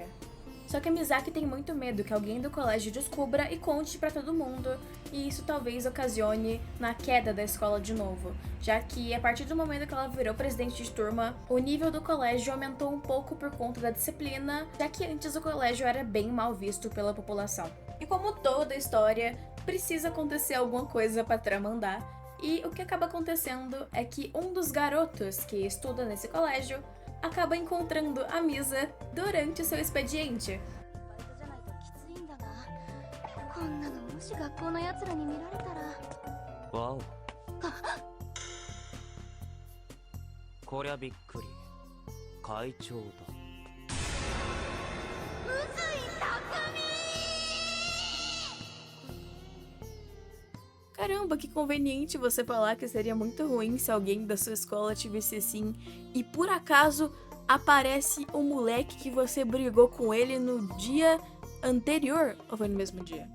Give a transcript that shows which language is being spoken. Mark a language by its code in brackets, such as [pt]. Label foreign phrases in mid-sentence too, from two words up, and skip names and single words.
[pt] Só que a Misaki tem muito medo que alguém do colégio descubra e conte pra todo mundo, e isso talvez ocasione na queda da escola de novo, já que a partir do momento que ela virou presidente de turma, o nível do colégio aumentou um pouco por conta da disciplina, já que antes o colégio era bem mal visto pela população. E como toda história, precisa acontecer alguma coisa pra trama andar, e o que acaba acontecendo é que um dos garotos que estuda nesse colégio acaba encontrando a Misa durante seu expediente. [ja] こんなのもし学校のやつらに見られたら。わお。こりゃびっくり。会長だ。 [pt] Caramba, que conveniente você falar que seria muito ruim se alguém da sua escola te visse assim e por acaso aparece o moleque que você brigou com ele no dia anterior ou foi no mesmo dia?